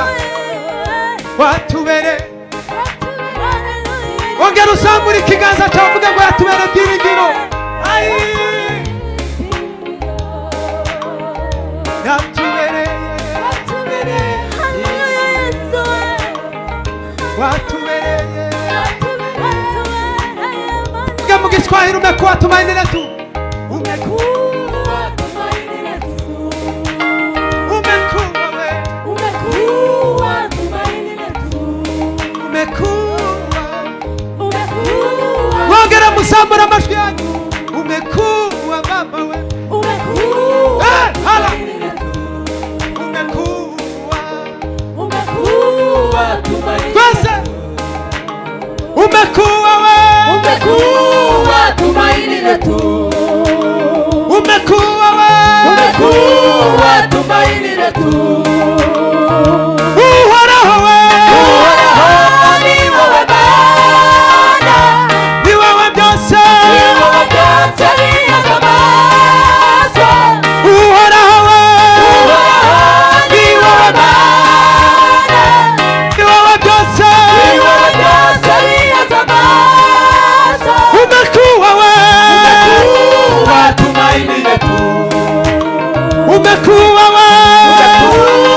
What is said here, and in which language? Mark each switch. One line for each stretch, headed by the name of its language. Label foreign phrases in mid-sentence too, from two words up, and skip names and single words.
Kinyarwanda: Watubereye, ongera uzamura ikiganza cyawe uvuge ngo yatubere ibyiringiro. Yatubereye, watubereye, uge mu Kiswahili,
Swahili: umekuwa tumaini letu. Umekuwa tumaini letu. Umekuwa we, umekuwa tumaini letu. Umekuwa, umekuwa.
Kinyarwanda: Wongera musambura amajwi yanyu.
Swahili: Umekuwa Baba we, umekuwa tumaini letu. Umekuwa, umekuwa tumaini letu. Umekuwa we, umekuwa tumaini letu. Umekuwa we, umekuwa tumaini letu.
Kinyarwanda: Uhoraho we, uhoraho ni wewe Bwana, ni wewe byose, ni wewe byose biyazamaza. Uhoraho we, uhoraho ni wewe Bwana, ni wewe byose, ni wewe byose biyazamaza.
Swahili: Umekuwa we, umekuwa tumaini letu. Umekuwa we, umekuwa